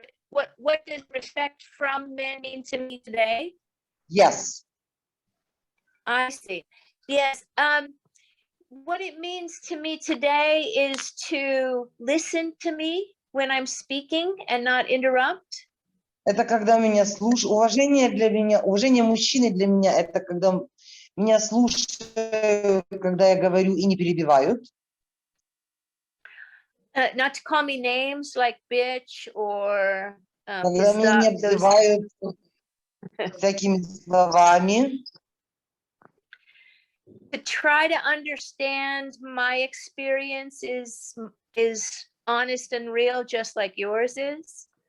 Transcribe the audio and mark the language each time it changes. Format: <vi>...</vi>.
<en>What does respect from men mean to me today? Yes. I see. Yes. What it means to me today is to listen to me when I'm speaking and not interrupt.</en> <ru>Это когда меня слушают. Уважение мужчины для меня, это когда меня слушают, когда я говорю и не перебивают.</ru> <en>Not to call me names like bitch or</en> <ru>Когда меня не обзывают всякими словами.</ru> <en>To try to understand my experience is honest and real, just like yours is.</en>